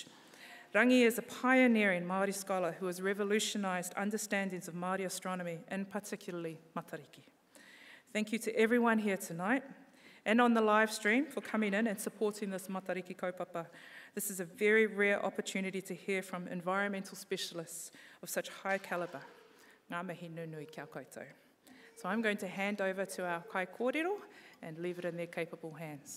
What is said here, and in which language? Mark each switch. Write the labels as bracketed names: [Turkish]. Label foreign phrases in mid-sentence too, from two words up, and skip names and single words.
[English] Rangi is a pioneering Māori scholar who has revolutionised understandings of Māori astronomy, and particularly Matariki. Thank you to everyone here tonight and on the live stream for coming in and supporting this Matariki kaupapa. This is a very rare opportunity to hear from environmental specialists of such high calibre. [Māori] Ngā mihi nunui kia koutou. [English] So I'm going to hand over to our [Māori] kai kōrero [English] and leave it in their capable hands.